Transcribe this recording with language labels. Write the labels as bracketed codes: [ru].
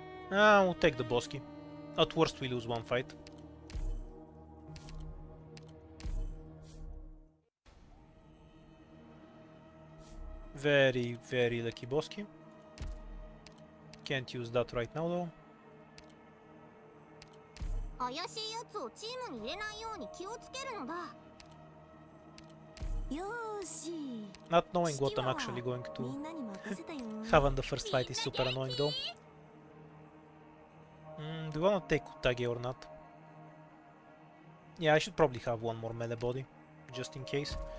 [en] We'll take the boss key. At worst, we lose one fight. Very, very lucky boss key. Can't use that right now though. [ja] 怪しいやつをチームに入れないように気をつけるのだ。よーし。 [en] Not knowing what I'm actually going to have on the first fight is super annoying though. Do you wanna take Utage or not? Yeah, I should probably have one more melee body, just in case.